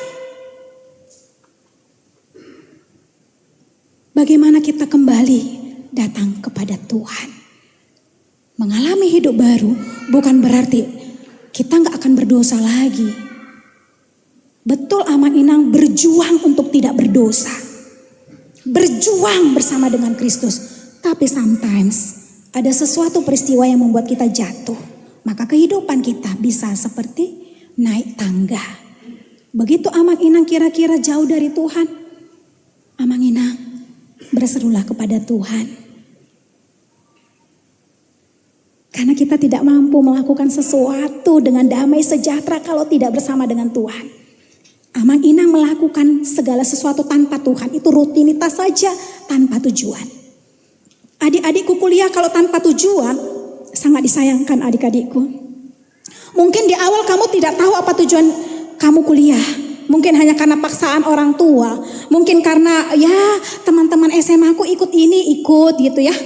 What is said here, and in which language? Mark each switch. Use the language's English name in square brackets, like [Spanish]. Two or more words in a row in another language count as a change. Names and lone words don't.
[Indonesian] Bagaimana kita kembali datang kepada Tuhan. Mengalami hidup baru bukan berarti kita gak akan berdosa lagi. Betul [Batak Toba] amang inang [Indonesian] berjuang untuk tidak berdosa. Berjuang bersama dengan Kristus. Tapi sometimes ada sesuatu peristiwa yang membuat kita jatuh. Maka kehidupan kita bisa seperti naik tangga. Begitu [Batak Toba] amang inang [Indonesian] kira-kira jauh dari Tuhan. [Batak Toba] Amang inang [Indonesian] berserulah kepada Tuhan. Karena kita tidak mampu melakukan sesuatu dengan damai sejahtera kalau tidak bersama dengan Tuhan. [Batak Toba] Amang inang [Indonesian] melakukan segala sesuatu tanpa Tuhan. Itu rutinitas saja tanpa tujuan. Adik-adikku kuliah kalau tanpa tujuan, sangat disayangkan adik-adikku. Mungkin di awal kamu tidak tahu apa tujuan kamu kuliah. Mungkin hanya karena paksaan orang tua. Mungkin karena ya teman-teman SMA aku ikut ini, ikut gitu ya.